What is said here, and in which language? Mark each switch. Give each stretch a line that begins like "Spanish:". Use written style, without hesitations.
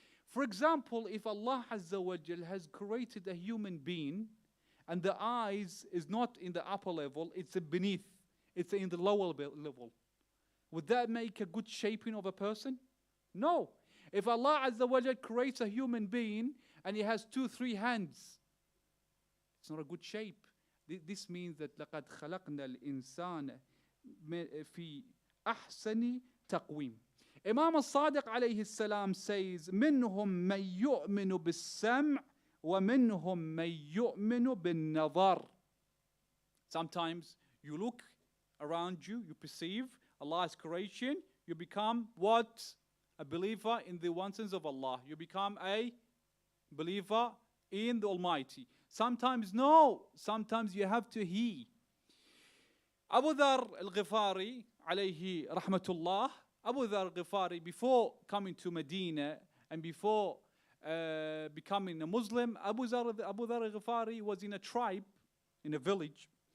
English: For example, if Allah Azza wa Jal has created a human being and the eyes is not in the upper level, it's beneath, it's in the lower level, would that make a good shaping of a person? No. If Allah Azza wa Jal creates a human being and he has 2-3 hands, it's not a good shape. This means that
Arabic: لَقَدْ خَلَقْنَا الْإِنسَانَ فِي أَحْسَنِ تَقْوِيمٍ.
English: Imam al-Sadiq alayhi salam says,
Arabic: مِنْهُمْ مَنْ يُؤْمِنُ بِالسَّمْعِ وَمِنْهُمْ مَنْ يُؤْمِنُ بِالنَّظَرِ.
English: Sometimes you look around you, you perceive Allah's creation, you become what? A believer in the one sense of Allah. You become a believer in the Almighty. Sometimes no, sometimes you have to hear. Abu Dhar al-Ghifari alayhi rahmatullah, Abu Dhar al-Ghifari, before coming to Medina and before becoming a Muslim, Abu Dhar al-Ghifari was in a tribe, in a village.